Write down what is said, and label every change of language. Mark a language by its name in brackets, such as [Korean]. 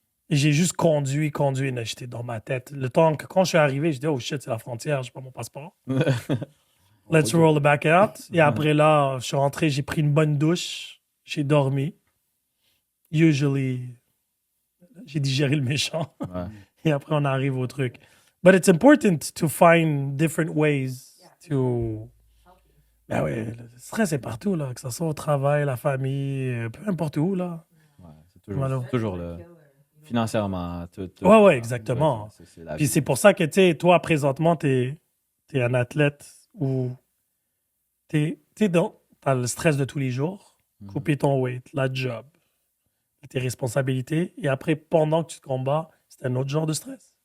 [French] Et j'ai juste conduit, là, j'étais dans ma tête. Le temps que quand je suis arrivé, j'ai dit, [English] oh shit, [French] c'est la frontière, j'ai pas mon passeport. [English] Let's roll the back out. [French] Et après là, je suis rentré, j'ai pris une bonne douche, j'ai dormi. [English] Usually, [French] j'ai digéré le méchant. Ouais. Et après, on arrive au truc. [English] But it's important to find different ways to. [French] Ben oui, le stress est partout, là. Que ce soit au travail, la famille, peu importe où, là. Ouais, c'est toujours, Voilà. toujours là. Financièrement, tout. Ouais, exactement. C'est la Puis vie. c'est pour ça que, tu sais, toi, présentement, t'es un athlète où t'as le stress de tous les jours, couper ton weight, la job, tes responsabilités, et après, pendant que tu te combats, c'est un autre genre de stress.